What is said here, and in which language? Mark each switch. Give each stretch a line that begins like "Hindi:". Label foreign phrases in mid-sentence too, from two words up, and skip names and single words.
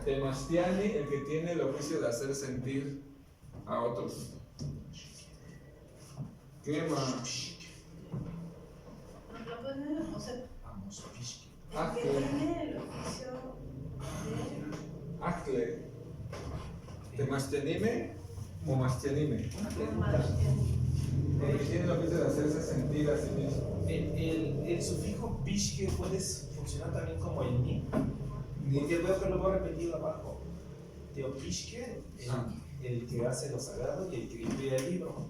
Spanish: Temashtiani, el que tiene el oficio de hacer sentir a otros. ¿Qué más? O sea, Vamos, Pishki. el que tiene el oficio de
Nahuatl languages: Akle. Temashtianime. Momashtianime.
Spanish: El que tiene el oficio de hacerse sentir a sí mismo. El sufijo pishke puede funcionar también como el ni. Porque veo que lo voy a repetir abajo. Teopishke, el que hace lo sagrado y el que cuida el libro.